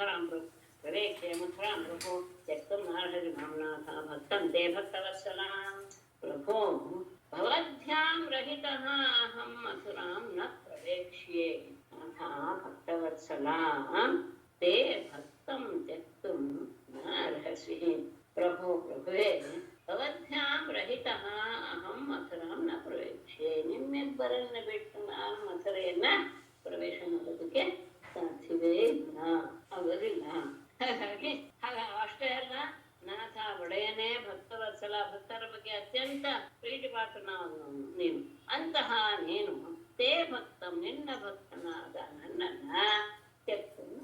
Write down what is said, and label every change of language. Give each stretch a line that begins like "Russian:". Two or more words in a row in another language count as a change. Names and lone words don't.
Sanskrit: मथुरां प्रभो त्यक्तुं नार्हसि मां नाथ भक्तं ते भक्तवत्सला प्रभो भवद्भ्यां रहितः अहं मथुरां न प्रवेक्ष्ये नाथ भक्तवत्सला ते भक्तं त्यक्तुं नार्हसि प्रभो प्रभुवे भवद्भ्यां रहितः अहं मथुರಾಂ ನ ಪ್ರವೇಶ್ಯೆ
Kannada: ನಿಮ್ಮಿಬ್ಬರನ್ನು ಬಿಟ್ಟು ನಾನು ಮಥುರೆಯನ್ನ ಪ್ರವೇಶ ಮಾಡೋದಕ್ಕೆ ಸಾಧ್ಯವೇ ಇಲ್ಲ ಆಗೋದಿಲ್ಲ ಹಾಗಾಗಿ ಅಷ್ಟೇ ಅಲ್ಲ ನಾಥ ಒಡೆಯನೇ ಭಕ್ತವತ್ಸಲ ಭಕ್ತರ ಬಗ್ಗೆ ಅತ್ಯಂತ ಪ್ರೀತಿ ಪಾತ್ರನಾದನು ನೀನು ಅಂತಹ ನೀನು
Sanskrit: ತೇ ಭಕ್ತಂ
Kannada: ನಿನ್ನ ಭಕ್ತನಾದ ನನ್ನನ್ನ ತೆಕ್ತನ್ನ